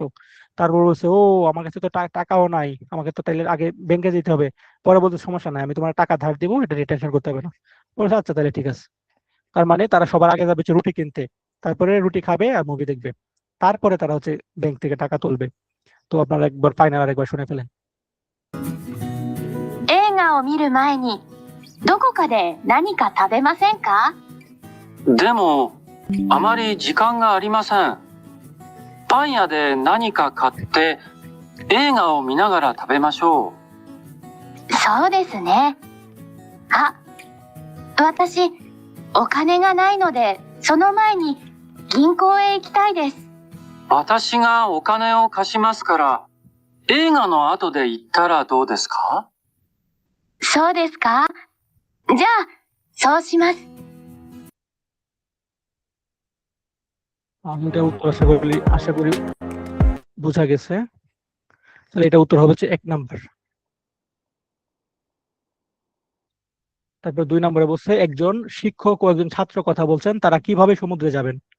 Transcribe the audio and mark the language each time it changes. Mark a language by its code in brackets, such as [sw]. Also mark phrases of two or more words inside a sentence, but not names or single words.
[bn] তারপর বলছে ও আমার কাছে তো টাকাও নাই, আমাকে তো তাইলে আগে ব্যাংকে যেতে হবে। পরে বলতে সমস্যা নাই, আমি তোমার টাকা ধার দিব, এটা নিয়ে টেনশন করতে হবে না। বলছে আচ্ছা তাহলে ঠিক আছে। তার মানে তারা সবার আগে যাবে হচ্ছে রুটি কিনতে, তারপরে রুটি খাবে আর মুভি দেখবে, তারপরে তারা হচ্ছে ব্যাংক থেকে টাকা তুলবে। তো আপনারা একবার ফাইনাল আর একবার শুনে ফেলেন। [ja] 映画を見る前にどこかで何か食べませんかでも、あまり時間がありません。パン屋で何か買って映画を見ながら食べましょう。そうですねあ私お金がないのでその前に銀行へ行きたいです私がお金を貸しますから、映画の後で行ったらどうですか？そうですかじゃあそうします [bn] আমি এটা উত্তর আশা করি বোঝা গেছে। তাহলে এটা উত্তর হবে হচ্ছে 1 নাম্বার। তারপর 2 নম্বরে বলছে একজন শিক্ষক ও একজন ছাত্র কথা বলছেন, তারা কিভাবে সমুদ্রে যাবেন?